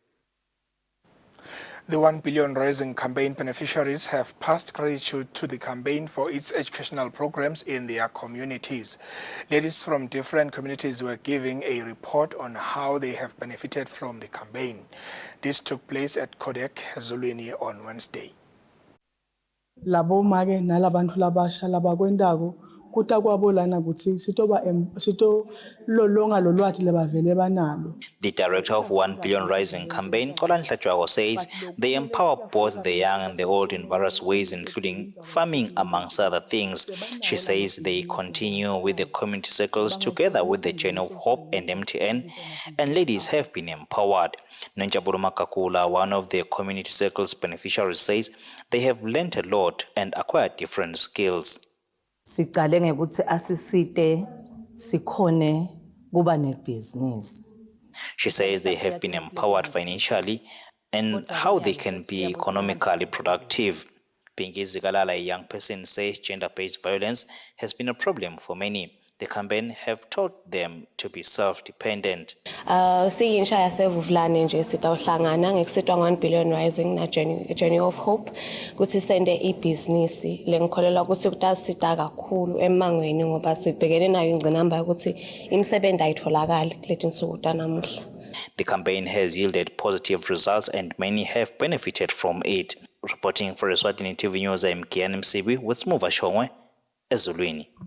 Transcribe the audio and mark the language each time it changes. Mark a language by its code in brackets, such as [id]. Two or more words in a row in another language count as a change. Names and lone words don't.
[en] The 1 billion Rising campaign beneficiaries have passed gratitude to the campaign for its educational programs in their communities. Ladies from different communities were giving a report on how they have benefited from the campaign. This took place at Kodek, Eswatini on Wednesday. [ss] Labo make nalabantu labasha labakwendako kuta kwabolana ukuthi sito lolonga lolwathi lebavele banalo. [en] The director of 1 Billion Rising campaign, Kolan Hlatshwago, says they empower both the young and the old in various ways, including farming, amongst other things. She says they continue with the community circles together with the Journey of Hope and MTN, and ladies have been empowered. Nonjaburo Makakula, one of the community circles beneficiaries, says they have learnt a lot and acquired different skills. [ss] Siqale ngekuthi asisite sikhone kuba nebusiness. [en] She says they have been empowered financially and how they can be economically productive. Pinky Zigalala, a young person, says gender-based violence has been a problem for many. The campaign have taught them to be self-dependent. [ss] Siyinsha yasevuvlane nje sitawuhlangana ngekusitwa 1 Billion Rising na Journey of Hope kuthi sende ibhizinisi lengikholelwa ukuthi kutasita kakhulu emangweni ngoba sibhekene nayo ingcinamba ukuthi imisebenzi ayitholakali kuleti nsuku tanamuhla. [en] The campaign has yielded positive results and many have benefited from it. Reporting for Eswatini TV News, I'm Kian Msibi with Smuva Shongwe, Ezulwini.